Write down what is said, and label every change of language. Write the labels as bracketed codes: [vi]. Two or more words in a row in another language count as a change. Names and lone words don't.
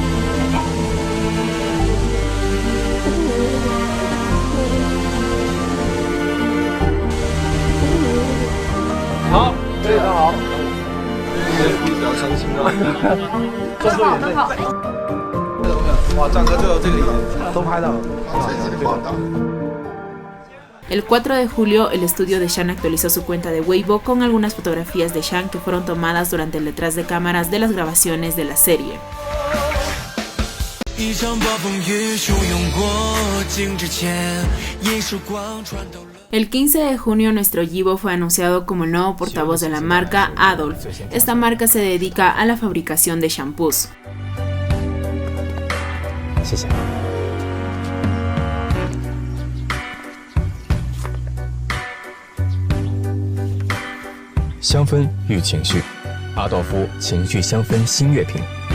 [zh] 好，非常好。比较伤心啊。很好。哇，张哥最后这个都拍到了， [es] El 4 de julio, el estudio de Shang actualizó su cuenta de Weibo con algunas fotografías de Shang que fueron tomadas durante el detrás de cámaras de las grabaciones de la serie. El 15 de junio nuestro Yibo fue anunciado como el nuevo portavoz de la marca Adolf. Esta marca se dedica a la fabricación de shampoos. [zh] 谢谢。香氛遇情绪，阿道夫情绪香氛新月瓶。